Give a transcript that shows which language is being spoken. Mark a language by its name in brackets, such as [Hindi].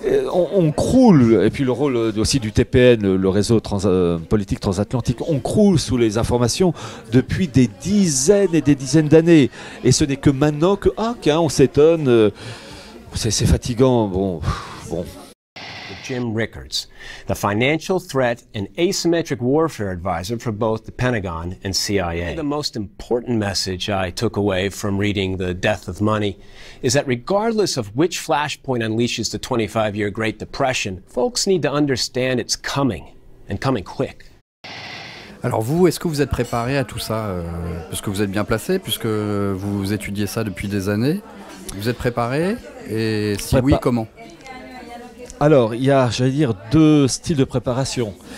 [French] On croule, et puis le rôle aussi du TPN, le réseau politique transatlantique, on croule sous les informations depuis des dizaines et des dizaines d'années. Et ce n'est que maintenant que, on s'étonne, c'est fatigant, bon. [English] Jim Rickards, the financial threat and asymmetric warfare advisor for both the Pentagon and CIA. The most important message I took away from reading The Death of Money is that regardless of which flashpoint unleashes the 25-year Great Depression, folks need to understand it's coming, and coming quick. [French] Alors vous, est-ce que vous êtes préparé à tout ça parce que vous êtes bien placé, puisque vous étudiez ça depuis des années? Vous êtes préparé? Et si oui, comment? Alors, il y a, j'allais dire, deux styles de préparation.